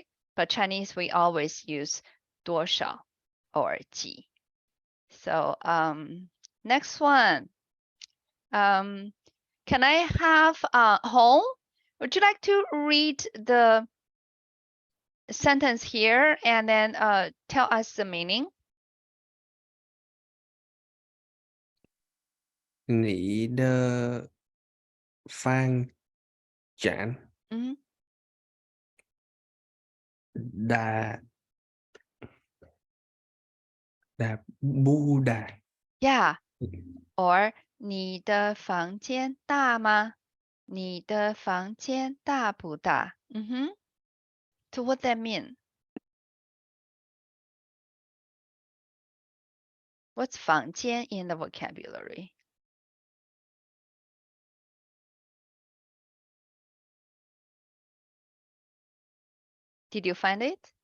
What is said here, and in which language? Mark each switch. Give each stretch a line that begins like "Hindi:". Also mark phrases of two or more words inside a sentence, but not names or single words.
English: But Chinese, we always use 多少 or 几. So next one. Can I have Hong? Would you like to read the sentence here and then tell us the meaning?
Chinese: 你的房间 đã bù đà.
English: Yeah. Or
Chinese: 你的房间大吗？你的房间大不大？
English: So what that mean? What's 房间 in the vocabulary? Did you find it?